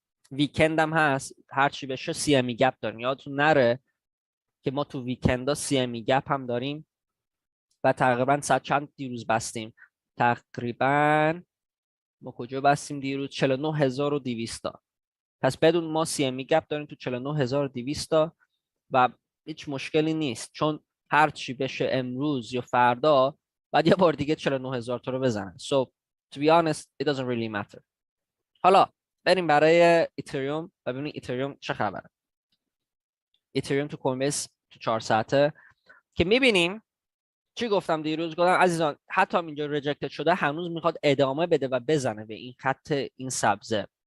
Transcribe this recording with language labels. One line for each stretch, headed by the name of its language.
Persian: ویکند هم هست، هر چی بشه CME گپ داریم. یادتون نره که ما تو ویکندا CME گپ هم داریم و تقریبا ساعت چند دیروز بستیم؟ تقریبا ما کجا بستیم دیروز؟ 49200 تا. پس بدون ما CME گپ داریم تو 49200 تا و هیچ مشکلی نیست، چون هر چی بشه امروز یا فردا بعد یه بار دیگه 49000 تا رو بزنن.
English: So to be honest it doesn't really matter.
Persian: حالا بریم برای ایتریوم و ببینیم ایتریوم چه خبره. ایتریوم تو کوین بیس تو 4 ساعته که میبینیم چی گفتم دیروز؟ گفتم عزیزان حتی اینجا ریجکتد شده هنوز میخواد ادامه بده و بزنه به این خط این سبزه.